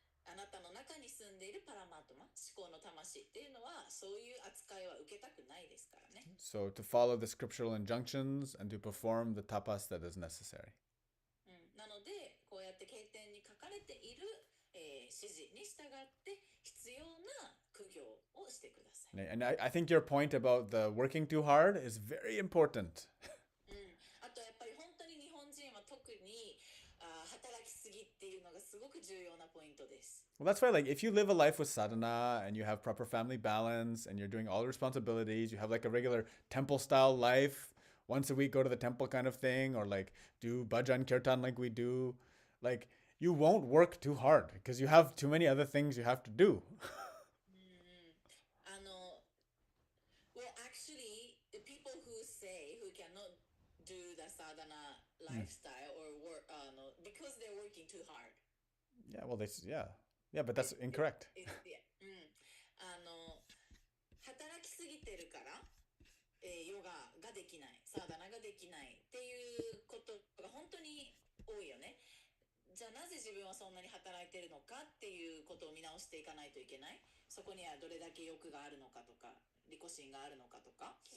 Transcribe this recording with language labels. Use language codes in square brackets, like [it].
[ja] あなたの中に住んでいるパラマートマ、思考の魂っていうのはそういう扱いは受けたくないですからね。 [en] So to follow the scriptural injunctions and to perform the tapas that is necessary. [ja] なのでこうやって経典に書かれている、指示に従って必要な苦行をしてください。 [en] And I think your point about the working too hard is very important. [ja] あとやっぱり本当に日本人は特に働きすぎっていうのがすごく重要なポイントです。 [en] Well, that's why, like, if you live a life with sadhana and you have proper family balance and you're doing all the responsibilities, you have like a regular temple style life, once a week go to the temple kind of thing, or like do bhajan kirtan like we do, like, you won't work too hard because you have too many other things you have to do. Well, actually, the people who cannot do the sadhana lifestyle or work, because they're working too hard. Yeah, well, yeah, but that's incorrect. [ja] 働きすぎてるから、ヨガができない、サーダナができないっていうことが本当に多いよね。じゃあなぜ自分はそんなに働いてるのかっていうことを見直していかないといけない。そこにはどれだけ欲があるのかとか、利己心があるのかとか。